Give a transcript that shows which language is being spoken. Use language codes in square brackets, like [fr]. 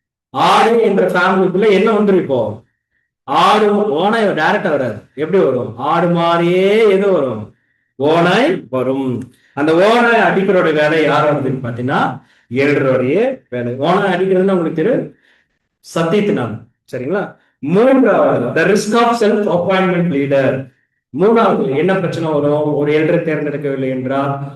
[ta] ஆடு என்ற ஃபேமிலிக்குள்ள என்ன வந்துடும்? இப்போ ஆடு ஓனாய் டைரக்டா வராது. எப்படி வரும்? ஆடு மாதிரியே எது வரும்? ஓனாய் வரும். அந்த ஓனாய் அடிக்கிறோட வேலை யார் வருதுன்னு பாத்தீங்கன்னா எல்டருடைய வேலை. ஓனாய் அடிக்கிறதுன்னு உங்களுக்கு தெரியும், சத்தியத்தினால. சரிங்களா? மூன்றாவது, [en] the risk of self appointment leader. [ta] மூணாவது என்ன பிரச்சனை வரும் ஒரு எல்டரை தேர்ந்தெடுக்கவில்லை என்றால்?